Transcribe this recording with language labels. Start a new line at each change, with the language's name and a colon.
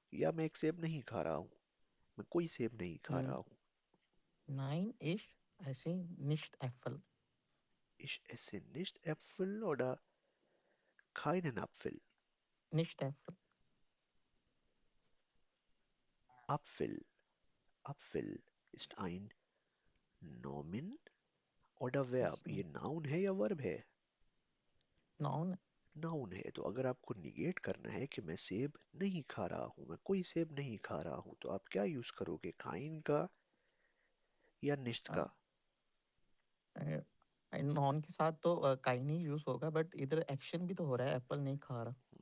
Hindi: या मैं एक सेब नहीं खा रहा हूँ. मैं कोई सेब नहीं खा रहा हूँ.
German: Nein, ich esse nicht Äpfel. Ich esse nicht Äpfel oder keinen Apfel. Nicht Äpfel. Apfel. Apfel ist ein Nomen oder Verb. Ist
Hindi: ये नाउन है या वर्ब है?
English: Noun.
Hindi: नाउन है. तो अगर आपको निगेट करना है कि मैं सेब नहीं खा रहा हूँ, मैं कोई सेब नहीं खा रहा हूँ, तो आप क्या यूज करोगे? काइन का या निश्त का? नॉन के साथ तो काइन ही यूज होगा, बट इधर एक्शन भी तो हो रहा है, एप्पल नहीं खा रहा.